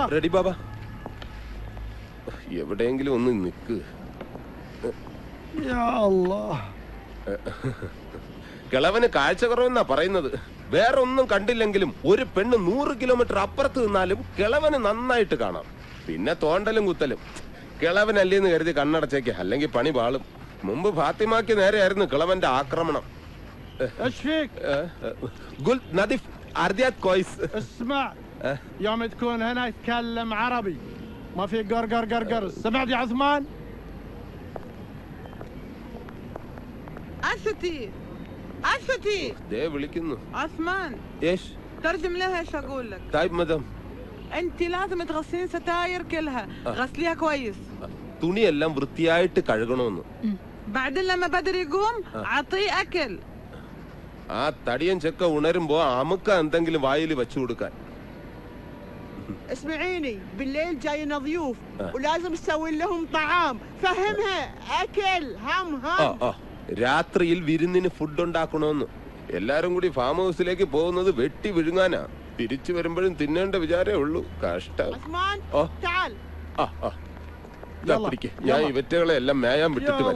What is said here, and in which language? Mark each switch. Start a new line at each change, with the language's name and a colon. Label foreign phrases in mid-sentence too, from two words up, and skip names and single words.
Malayalam: റെഡി ബാബ എവിടെയെങ്കിലും ഒന്ന് നിൽക്ക്
Arabic: يا الله
Malayalam: കിളവന് കാഴ്ച കുറവെന്നാ പറയുന്നത്. വേറെ ഒന്നും കണ്ടില്ലെങ്കിലും ഒരു പെണ്ണ് 100 കിലോമീറ്റർ അപ്പുറത്ത് നിന്നാലും കിളവന് നന്നായിട്ട് കാണാം. പിന്നെ തോണ്ടലും കുത്തലും കിളവനല്ലേന്ന് കരുതി കണ്ണടച്ചേക്ക്, അല്ലെങ്കിൽ പണി പാളും. മുമ്പ് ഫാത്തിമാക്ക് നേരെയായിരുന്നു കിളവന്റെ ആക്രമണം.
Arabic: ايش فيك؟ قلت نظيف ارديات كويس. اسمع يوم تكون هنا يتكلم عربي ما في قرقر قرقر. سمعت يا عثمان؟ أشتي
Malayalam: ده വിളിക്കുന്നു.
Arabic: عثمان ايش ترجم لها ايش اقول لك. طيب مدام انت لازم تغسلين ستاير كلها غسليها كويس.
Malayalam: തുണിയെല്ലാം വൃത്തിയായിട്ട് കഴുകണമെന്ന്.
Arabic: بعدين لما بدر يقوم عطيه اكل.
Malayalam: ആ തടിയൻ ചെക്ക ഉണരുമ്പോ അമുക്ക എന്തെങ്കിലും വായിൽ വെച്ചു കൊടുക്കാൻ.
Arabic: اسمعيني بالليل جاينا ضيوف ولازم تسوي لهم طعام. فهمها اكل هم
Malayalam: രാത്രിയിൽ വിരുന്നിന് ഫുഡ് ഉണ്ടാക്കണമെന്ന്. എല്ലാരും കൂടി ഫാം ഹൗസിലേക്ക് പോകുന്നത് വെട്ടി വിഴുങ്ങാനാ. തിരിച്ചു വരുമ്പോഴും തിന്നേണ്ട വിചാരേ ഉള്ളൂ. കഷ്ടം. ഞാൻ ഇവറ്റകളെ എല്ലാം മേയാൻ വിട്ടിട്ട് വരാം.